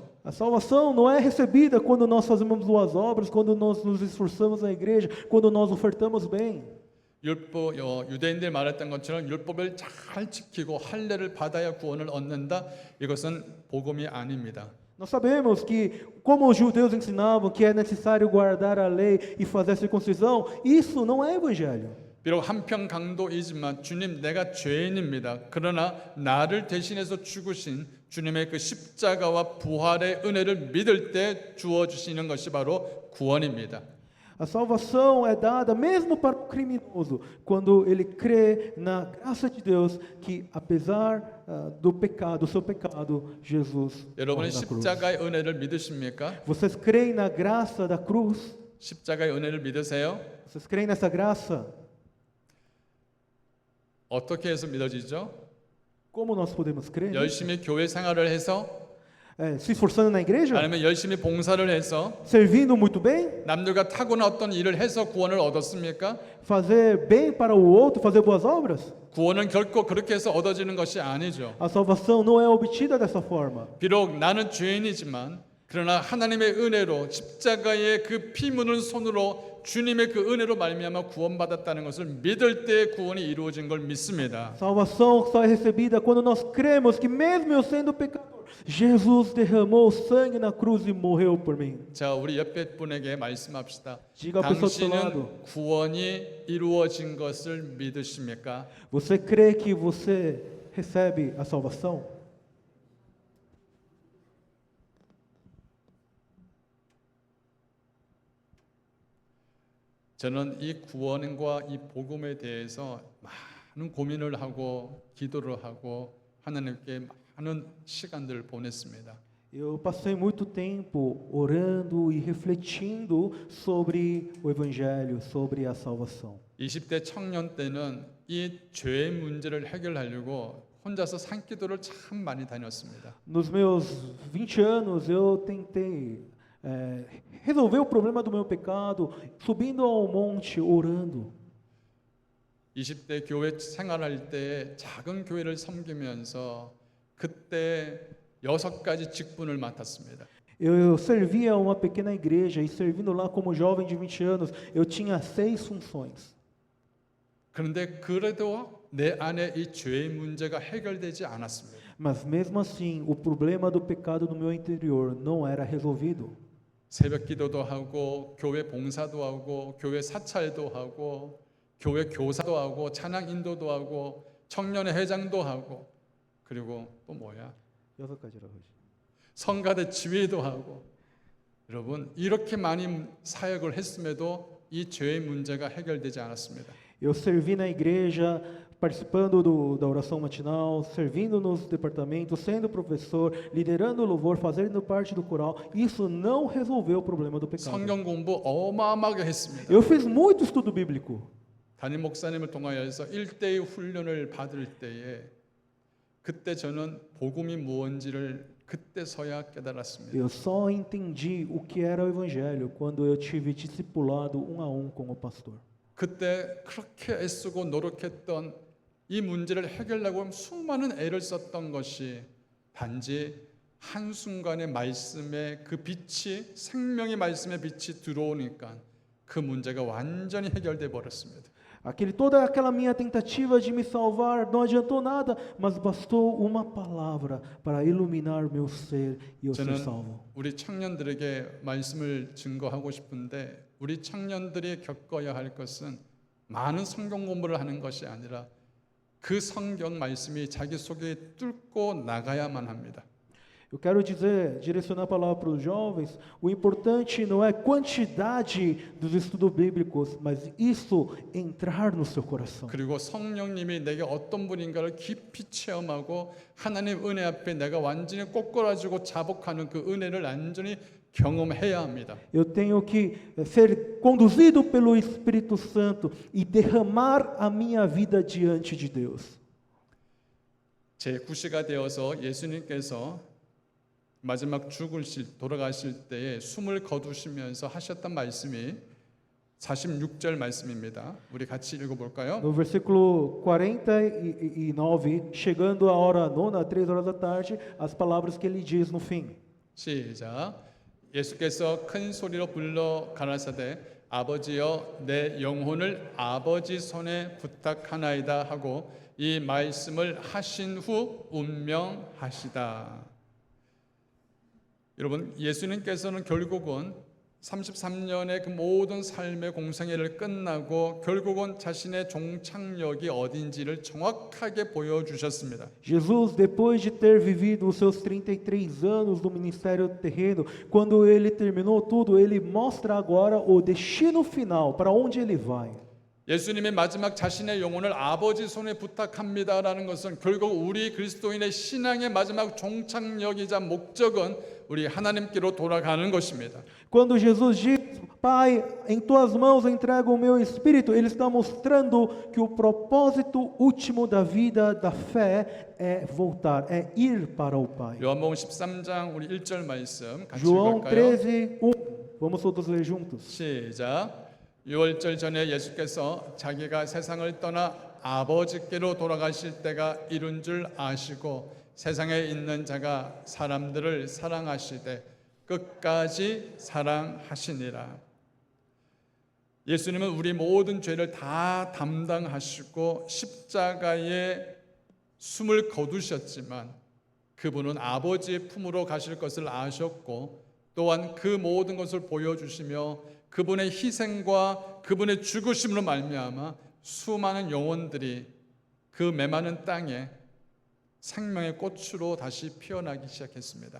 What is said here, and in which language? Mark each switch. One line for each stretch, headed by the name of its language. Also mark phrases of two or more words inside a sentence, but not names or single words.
Portuguese: A salvação não é recebida quando nós fazemos boas obras, quando nós nos esforçamos na igreja, quando nós ofertamos bem.
Korean: 유대인들이 말했던 것처럼 율법을 잘 지키고 할례를 받아야 구원을 얻는다. 이것은 복음이 아닙니다.
Portuguese: Nós sabemos que, como os judeus ensinavam que é necessário guardar a lei e fazer a circuncisão, isso não é evangelho.
Korean: 비록 한평 강도이지만 주님 내가 죄인입니다. 그러나 나를 대신해서 죽으신 주님의 그 십자가와 부활의 은혜를 믿을 때 주어 주시는 것이 바로 구원입니다.
Portuguese: A salvação é dada mesmo para o criminoso, quando ele crê na graça de Deus, que apesar do seu pecado, Jesus
Korean: 여러분은
Portuguese: morre na cruz.
Korean: 십자가의 은혜를 믿으십니까?
Portuguese: Vocês creem na graça da cruz?
Korean: 십자가의 은혜를 믿으세요?
Portuguese: Vocês creem nessa graça?
Korean: 어떻게 해서 믿어지죠?
Portuguese: Como nós podemos crer?
Korean: 열심히 교회 생활을 해서
Portuguese: Se esforçando na igreja?
Korean: 아니면 열심히 봉사를 해서
Portuguese: Servindo muito bem?
Korean: 남들과 타고난 어떤 일을 해서 구원을 얻었습니까?
Portuguese: Fazer bem para o outro, fazer boas obras?
Korean: 구원은 결코 그렇게 해서 얻어지는 것이 아니죠.
Portuguese: A salvação não é obtida dessa forma.
Korean: 비록 나는 죄인이지만 그러나 하나님의 은혜로 십자가의 그 피 묻은 손으로 주님의 그 은혜로 말미암아 구원받았다는 것을 믿을 때 구원이 이루어진 걸 믿습니다.
Portuguese: Salvação só é recebida quando nós cremos que mesmo eu sendo pecador, Jesus derramou sangue na cruz e morreu por mim.
Korean: 자, 우리 옆에 분에게 말씀합시다.
Portuguese: Diga à pessoa do seu lado.
Korean: 당신은 구원이 이루어진 것을 믿으십니까?
Portuguese: Você crê que você recebe a salvação?
Korean: 저는 이 구원과 이 복음에 대해서 많은 고민을 하고 기도를 하고 하나님께 많은 시간들을 보냈습니다.
Portuguese: Eu passei muito tempo orando e refletindo sobre o evangelho, sobre a salvação.
Korean: 20대 청년 때는 이 죄의 문제를 해결하려고 혼자서 산기도를 참 많이 다녔습니다.
Portuguese: Nos meus 20 anos eu tentei resolver o problema do meu pecado, subindo ao monte, orando.
Korean: 20대 교회 생활할 때 작은 교회를 섬기면서 그때 6가지 직분을 맡았습니다.
Portuguese: Eu servia uma pequena igreja e servindo lá como jovem de 20 anos, eu tinha 6 funções.
Korean: 그런데 그래도 내 안에 이 죄의 문제가 해결되지 않았습니다.
Portuguese: Mas mesmo assim, o problema do pecado no meu interior não era resolvido.
Korean: 새벽 기도도 하고 교회 봉사도 하고 교회 사찰도 하고 교회 교사도 하고 찬양 인도도 하고 청년회 회장도 하고 그리고 또 뭐야? 6가지라고 하지. 성가대 지휘도 하고 여러분 이렇게 많이 사역을 했음에도 이 죄의 문제가 해결되지 않았습니다.
Portuguese: Eu servi na igreja, participando da oração matinal, servindo nos departamentos, sendo professor, liderando o louvor, fazendo parte do coral. Isso não resolveu o problema do pecado.
Korean: 성경 공부 어마어마하게 했습니다.
Portuguese: Eu fiz muito estudo bíblico.
Korean: 담임 목사님을 통하여서 1대1 훈련을 받을 때에 그때 저는 복음이 무엇인지를 그때서야 깨달았습니다.
Portuguese: Eu só entendi o que era o evangelho quando eu tive discipulado 1 a 1 com o pastor.
Korean: 그때 그렇게 애쓰고 노력했던 이 문제를 해결하려고 수많은 애를 썼던 것이 단지 한순간에 말씀의 그 빛이 생명의 말씀의 빛이 들어오니까 그 문제가 완전히 해결돼 버렸습니다.
Portuguese: Toda aquela minha tentativa de me salvar não adiantou nada, mas bastou uma palavra para iluminar meu ser e eu ser
Korean: 저는
Portuguese: salvo.
Korean: 우리 청년들에게 말씀을 증거하고 싶은데 우리 청년들이 겪어야 할 것은 많은 성경 공부를 하는 것이 아니라 그 성경 말씀이 자기 속에 뚫고 나가야만 합니다.
Portuguese: Eu quero direcionar a palavra para os jovens, o importante não é quantidade dos estudos bíblicos, mas isso entrar no seu coração.
Korean: 그리고 성령님이 내게 어떤 분인가를 깊이 체험하고 하나님 은혜 앞에 내가 완전히 꼬꾸라지고 자복하는 그 은혜를 완전히 경험해야 합니다.
Portuguese: Eu tenho que ser conduzido pelo Espírito Santo e derramar a minha vida diante de Deus.
Korean: 제 9시가 되어서 예수님께서 마지막 돌아가실 때에 숨을 거두시면서 하셨던 말씀이 46절 말씀입니다. 우리 같이 읽어볼까요?
Portuguese: No versículo 49, chegando a hora nona, 3 horas da tarde, as palavras que ele diz no fim.
Korean: 시작. 예수께서 큰 소리로 불러 가라사대 아버지여 내 영혼을 아버지 손에 부탁하나이다 하고 이 말씀을 하신 후 운명하시다. 여러분, 예수님께서는 결국은 33년의 그 모든 삶의 공생애를 끝나고 결국은 자신의 종착역이 어딘지를 정확하게 보여주셨습니다.
Portuguese: Jesus, depois de ter vivido os seus 33 anos no ministério terreno, quando ele terminou tudo, ele mostra agora o destino final, para onde ele vai.
Korean: 예수님의 마지막 자신의 영혼을 아버지 손에 부탁합니다라는 것은 결국 우리 그리스도인의 신앙의 마지막 종착역이자 목적은 우리 하나님께로 돌아가는 것입니다.
Portuguese: Quando Jesus diz, Pai, em tuas mãos entrego o meu espírito, ele está mostrando que o propósito último da vida, da fé, é voltar, é ir para o Pai.
Korean: 요한복음 13장 우리 1절 말씀 같이 João 읽을까요? 13:1.
Portuguese: Vamos todos ler juntos.
Korean: 시작. 6월절 전에 예수께서 자기가 세상을 떠나 아버지께로 돌아가실 때가 이른 줄 아시고 세상에 있는 자가 사람들을 사랑하시되 끝까지 사랑하시니라. 예수님은 우리 모든 죄를 다 담당하시고 십자가에 숨을 거두셨지만 그분은 아버지의 품으로 가실 것을 아셨고 또한 그 모든 것을 보여주시며 그분의 희생과 그분의 죽으심으로 말미암아 수많은 영혼들이 그 메마른 땅에 생명의 꽃으로 다시 피어나기 시작했습니다.